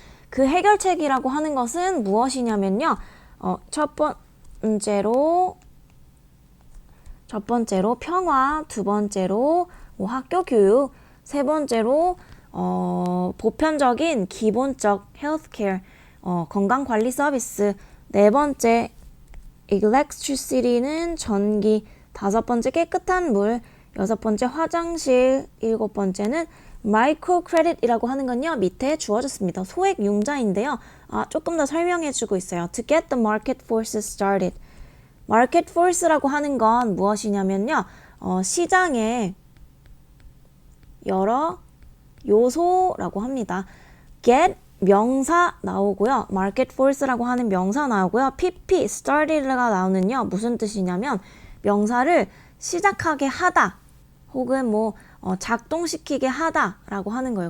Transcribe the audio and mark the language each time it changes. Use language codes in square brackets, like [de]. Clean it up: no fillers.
[ko] 그 해결책이라고 하는 것은 무엇이냐면요. 첫 번째로 평화, 두 번째로 학교 교육, 세 번째로 보편적인 기본적 헬스케어, 건강관리 서비스, 네 번째 electricity는 전기, 다섯 번째 깨끗한 물, 여섯 번째 화장실, 일곱 번째는 마이크로 크레딧이라고 하는 건요. 밑에 주어졌습니다. 소액 융자인데요. 조금 더 설명해 주고 있어요. [en] To get the market forces started. [ko] 마켓 포스라고 하는 건 무엇이냐면요. 시장의 여러 요소라고 합니다. get 명사 나오고요. 마켓 포스라고 하는 명사 나오고요. pp started가 나오는요. 무슨 뜻이냐면 명사를 시작하게 하다 혹은 작동시키게 하다라고 하는 거예요.